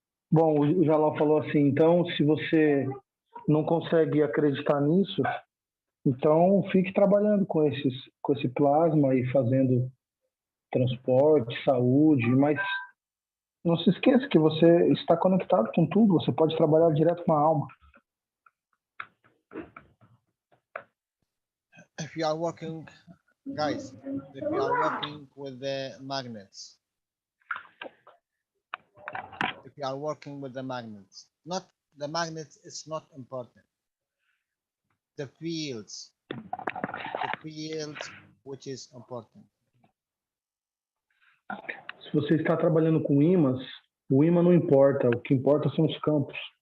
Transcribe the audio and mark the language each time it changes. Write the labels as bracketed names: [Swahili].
[Portuguese] Bom, o Jalal falou assim, então, se você não consegue acreditar nisso, então fique trabalhando com esse plasma e fazendo transporte, saúde, mas não se esqueça que você está conectado com tudo, você pode trabalhar direto com a alma. [English] If you are working, guys, if you are working with the magnets, if you are working with the magnets, not the magnets is not important. The fields which is important. [Portuguese] Se você está trabalhando com ímãs, o ímã não importa, o que importa são os campos.